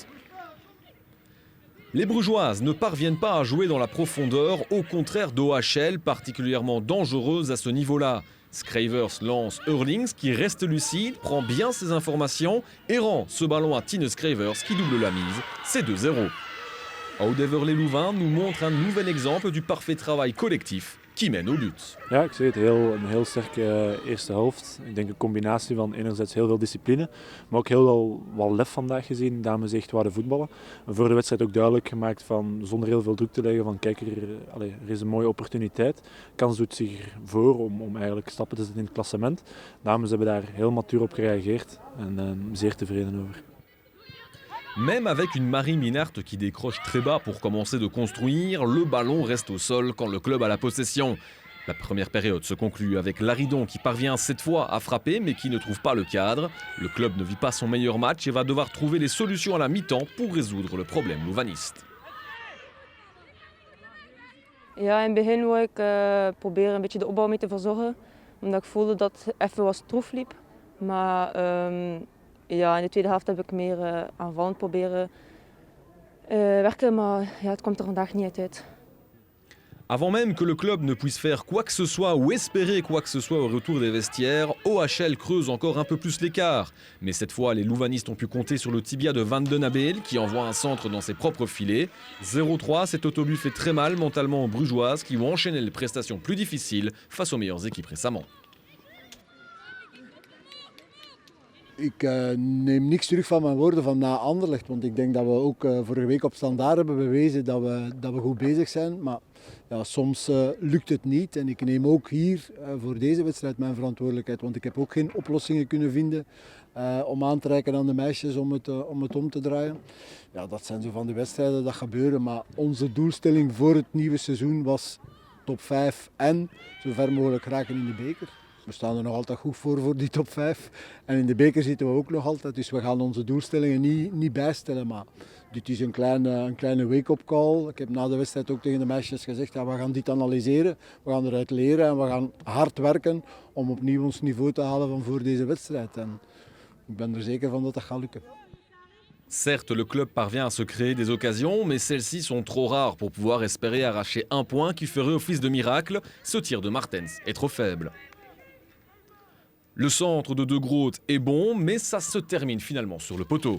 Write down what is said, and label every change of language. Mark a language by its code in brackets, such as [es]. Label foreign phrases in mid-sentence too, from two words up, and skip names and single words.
[fr] Les Brugeoises ne parviennent pas à jouer dans la profondeur, au contraire d'OHL, particulièrement dangereuse à ce niveau-là. Scravers lance Hurlings qui reste lucide, prend bien ses informations et rend ce ballon à Tine Scravers qui double la mise. C'est 2-0. Audever les Louvains nous montre un nouvel exemple du parfait travail collectif qui mène au but. [nl] Ja, ik zeg het, een heel sterke eerste helft. Ik denk een combinatie van enerzijds heel veel discipline, maar ook heel wel lef vandaag gezien. Dames echt waren voetballen. En voor de wedstrijd ook duidelijk gemaakt van, zonder heel veel druk te leggen, van kijk, er is een mooie opportuniteit. Kans doet zich voor om eigenlijk stappen te zetten in het klassement. Dames hebben daar heel matuur op gereageerd en zeer tevreden over. [fr] Même avec une Marie Minart qui décroche très bas pour commencer de construire, le ballon reste au sol quand le club a la possession. La première période se conclut avec Laridon qui parvient cette fois à frapper mais qui ne trouve pas le cadre. Le club ne vit pas son meilleur match et va devoir trouver les solutions à la mi-temps pour résoudre le problème louvaniste. [nl] Ja, in het begin wou ik proberen een beetje de opbouw mee te verzorgen, omdat ik voelde dat het even wat stroef liep. Maar ja, in de tweede helft heb ik meer aanvallend proberen werken, maar ja, het komt er vandaag niet uit. [fr] Avant même que le club ne puisse faire quoi que ce soit ou espérer quoi que ce soit au retour des vestiaires, OHL creuse encore un peu plus l'écart. Mais cette fois, les louvanistes ont pu compter sur le tibia de Van den Abel qui envoie un centre dans ses propres filets. 0-3, cet autobus fait très mal mentalement aux Brugeoises qui ont enchaîné les prestations plus difficiles face aux meilleures équipes récemment. [nl] Ik neem niks terug van mijn woorden van na Anderlecht, want ik denk dat we ook vorige week op Standaard hebben bewezen dat we goed bezig zijn. Maar ja, soms lukt het niet en ik neem ook hier voor deze wedstrijd mijn verantwoordelijkheid, want ik heb ook geen oplossingen kunnen vinden om aan te reiken aan de meisjes om het om te draaien. Ja, dat zijn zo van de wedstrijden dat gebeuren, maar onze doelstelling voor het nieuwe seizoen was top 5 en zo ver mogelijk raken in de beker. We staan er nog altijd goed voor die top 5. En in de beker zitten we ook nog altijd. Dus we gaan onze doelstellingen niet bijstellen. Maar dit is een kleine [en] wake-up call. [nl] Ik heb na de wedstrijd ook tegen de meisjes gezegd, ja, we gaan dit analyseren. We gaan eruit leren en we gaan hard werken om opnieuw ons niveau te halen van voor deze wedstrijd. En ik ben er zeker van dat dat gaat lukken. [fr] Certes, le club parvient à se créer des occasions, mais celles-ci sont trop rares pour pouvoir espérer arracher un point qui ferait office de miracle. Ce tir de Martens est trop faible. Le centre de De Groot est bon, mais ça se termine finalement sur le poteau.